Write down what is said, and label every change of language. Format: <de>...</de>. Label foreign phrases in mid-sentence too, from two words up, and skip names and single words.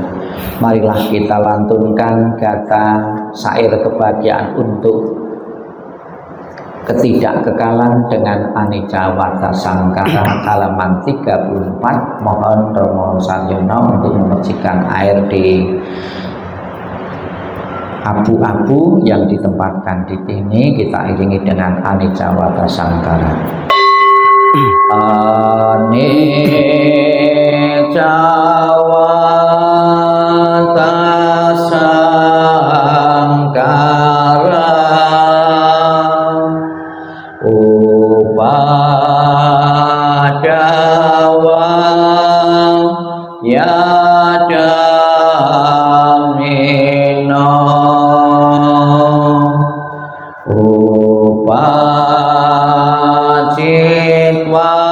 <id>Marilah kita lantunkan gata syair kebahagiaan untuk ketidakkekalan dengan</id> <pi>anicca wata sangkara,</pi> <id>halaman 34. Mohon Romo Saryono untuk memercikan air di abu-abu yang ditempatkan di sini. Kita iringi dengan</id> <pi>anicca wata sangkara. Anicca wata sangkara, upadawa yadamino, upacitwa</pi>